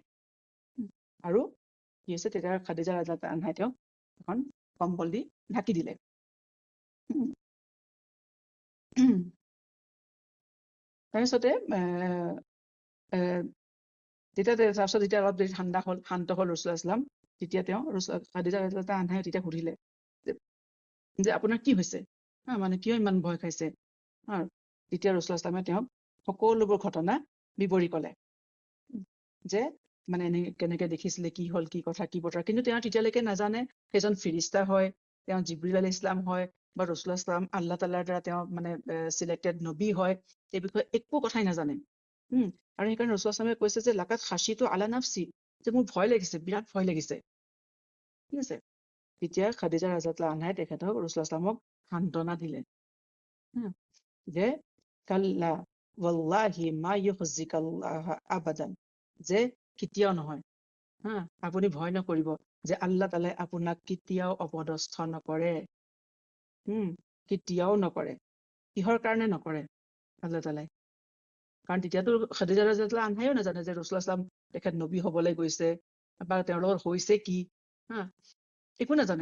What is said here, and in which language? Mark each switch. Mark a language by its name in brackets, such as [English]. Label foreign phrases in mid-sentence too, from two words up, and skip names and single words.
[Assamese] আৰু কি হৈছে, তেতিয়া খাদিজা [Arabic] رضي الله عنها [Assamese] তেওঁক এখন কম্বল দি ঢাকি দিলে। তাৰপিছতে তাৰপিছত যেতিয়া অলপ দেৰি ঠাণ্ডা হ'ল, শান্ত হ'ল ৰাছূলুল্লাহ [Arabic] صلى الله عليه وسلم, [Assamese] তেতিয়া তেওঁ খাদিজা [Arabic] رضي الله عنها [Assamese] তেতিয়া সুধিলে যে আপোনাৰ কি হৈছে, মানে কিয় ইমান ভয় খাইছে। তেতিয়া ৰাছূলুল্লাহ [Arabic] صلى الله عليه وسلم [Assamese] তেওঁক সকলোবোৰ ঘটনা বিৱৰি ক'লে, যে মানে কেনেকে দেখিছিলে, কি হ'ল, কি কথা, কি বতৰা। কিন্তু তেওঁ তেতিয়ালৈকে নাজানে সেইজন ফিৰিষ্টা হয়, তেওঁ জিবৰিল [Arabic] عليه السلام [Assamese] হয়, বা ৰাছূলুল্লাহ [Arabic] صلى الله عليه وسلم [Assamese] আল্লাহ তাআলাৰ দ্বাৰা তেওঁ মানে চিলেক্টেড নবী হয়, এই বিষয়ে একো কথাই নাজানে। আৰু সেইকাৰণে ৰাছূলুল্লাহ [Arabic] صلى الله عليه وسلم [Assamese] কৈছে যে [Arabic] لقد خشيت على نفسي, [Assamese] যে মোৰ ভয় লাগিছে, বিৰাট ভয় লাগিছে। ঠিক আছে। তেতিয়া খাদিজা [Arabic] رضي الله عنها [Assamese] তেখেতক ৰাছূলুল্লাহ [Arabic] صلى الله عليه وسلم [Assamese] সান্ত্বনা দিলে, যে [Arabic] كلا والله ما يخزيك الله أبدا, [Assamese] যে কেতিয়াও নহয়, আপুনি ভয় নকৰিব, যে আল্লাহ তাআলাই আপোনাক কেতিয়াও অপদস্থ নকৰে। কেতিয়াও নকৰে। কিহৰ কাৰণে নকৰে আল্লাহ তাআলাই? কাৰণ তেতিয়াতো খাদিজা [Arabic] رضي الله عنها [Assamese] নাজানে যে ৰাছূলুল্লাহ [Arabic] صلى الله عليه وسلم [Assamese] তেখেত নবী হ'বলৈ গৈছে, বা তেওঁৰ লগত হৈছে কি, একো নাজানে।